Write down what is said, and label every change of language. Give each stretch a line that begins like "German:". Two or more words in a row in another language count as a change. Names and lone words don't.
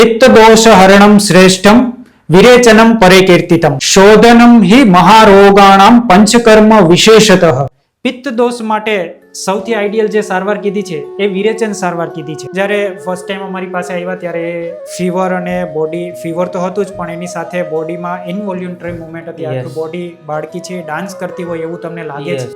Sanskrit: पित्तदोषहरणं श्रेष्ठं विरेचनं परे कीर्तितम शोधनम हि महारोगाणाम पंचकर्म विशेषतः।
Gujarati: પિત્ત દોષ માટે સૌથી આઈડિયલ જે સારવાર કીધી છે એ વિરેચન સારવાર કીધી છે. જ્યારે
English: first time
Gujarati: અમારી પાસે આવ્યા ત્યારે ફીવર અને
English: body fever
Gujarati: તો હતું જ, પણ એની સાથે બોડીમાં
English: involuntary movement
Gujarati: હતી. આખું બોડી બાળકી છે ડાન્સ કરતી હોય એવું તમને લાગે છે.